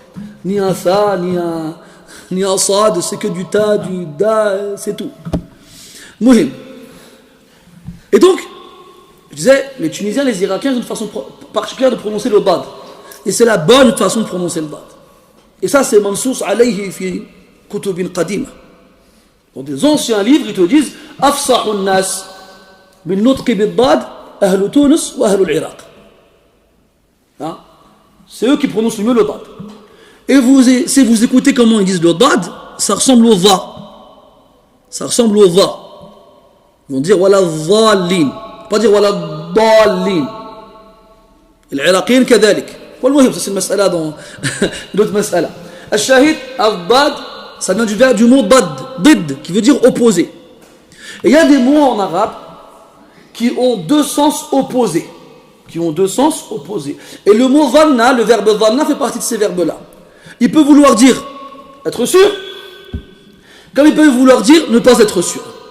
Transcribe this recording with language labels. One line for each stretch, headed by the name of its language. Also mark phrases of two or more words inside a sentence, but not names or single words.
French: Ni un sa, ni un sad, c'est que du ta, du da, c'est tout.
Arabic: Mouhim.
French: Et donc, je disais, les Tunisiens, les Irakiens ont une façon particulière de prononcer le dad. Et c'est la bonne façon de prononcer le dad. Et ça, c'est
Arabic: منصوص عليه في كتب قديمة.
French: Dans des anciens livres, ils te disent
Arabic: أفصح الناس بنطق الضاد أهل تونس وأهل العراق.
French: Hein? C'est eux qui prononcent le mieux le dad. Et si vous écoutez comment ils disent le dad, ça ressemble au dha. Ça ressemble au dha. Ils vont dire
Arabic: ولا الضالين.
French: Pas dire
Arabic: ولا الضالين. العراقيين كذلك.
French: والمهم c'est une mas'ala dans l'autre mas'ala.
Arabic: الشاهد، الضاد,
French: ça vient du mot dad, did, qui veut dire opposé. Et il y a des mots en arabe qui ont deux sens opposés. Et le mot dhanna, le verbe dhanna fait partie de ces verbes-là. Il peut vouloir dire être sûr, comme il peut vouloir dire ne pas être sûr.